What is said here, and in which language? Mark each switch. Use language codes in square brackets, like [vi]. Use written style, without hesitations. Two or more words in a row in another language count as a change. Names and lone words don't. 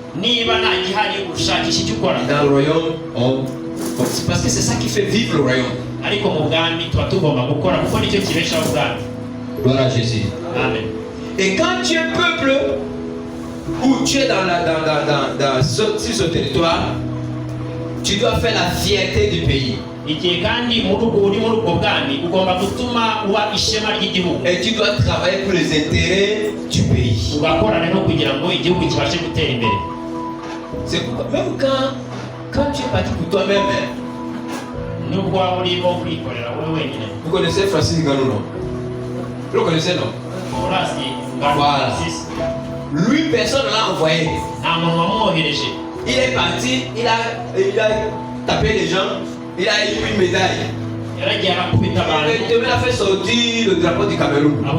[fr] Dans le royaume, parce que c'est ça qui fait vivre le royaume. Gloire à Jésus. Amen. Et quand tu es peuple, ou tu es sur ce territoire, tu dois faire la fierté du pays. [rw] igihe kandi muri ubwo bwami ugomba gutuma uba ishema ry'igihugu. [fr] Et tu dois travailler pour les intérêts du pays. [rw] Ugakorana no kugira ngo igihugu kibashe gutera imbere. [fr] C'est pourquoi même quand tu es parti pour toi-même, [rw] nubwo waba urimo kwikorera wowe wenyine. [fr] Vous connaissez Francis Ngannou, non? Vous le connaissez, non? Voilà. Lui, personne ne l'a envoyé. Il est parti, il a tapé les gens, il a eu une médaille. Il a fait sortir le drapeau du Cameroun.